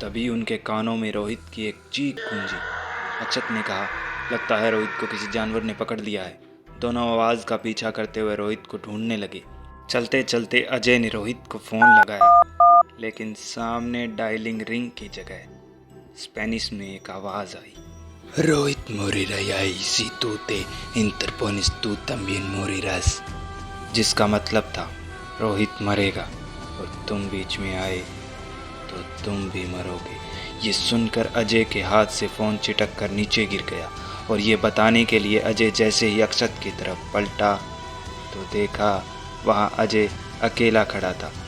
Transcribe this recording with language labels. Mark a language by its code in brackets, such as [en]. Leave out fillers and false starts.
[hi] तभी उनके कानों में रोहित की एक चीख गूंजी। अक्षत ने कहा, लगता है रोहित को किसी जानवर ने पकड़ लिया है। दोनों आवाज़ का पीछा करते हुए रोहित को ढूंढने लगे। चलते चलते अजय ने रोहित को फ़ोन लगाया, लेकिन सामने डायलिंग रिंग की जगह स्पेनिश में एक आवाज़ आई। [es] Roit morirá y si tú te interpones tú también morirás। [hi] जिसका मतलब था रोहित मरेगा और तुम बीच में आए तो तुम भी मरोगे। ये सुनकर अजय के हाथ से फ़ोन चिटक कर नीचे गिर गया और ये बताने के लिए अजय जैसे ही अक्षत की तरफ पलटा तो देखा वहाँ अजय अकेला खड़ा था।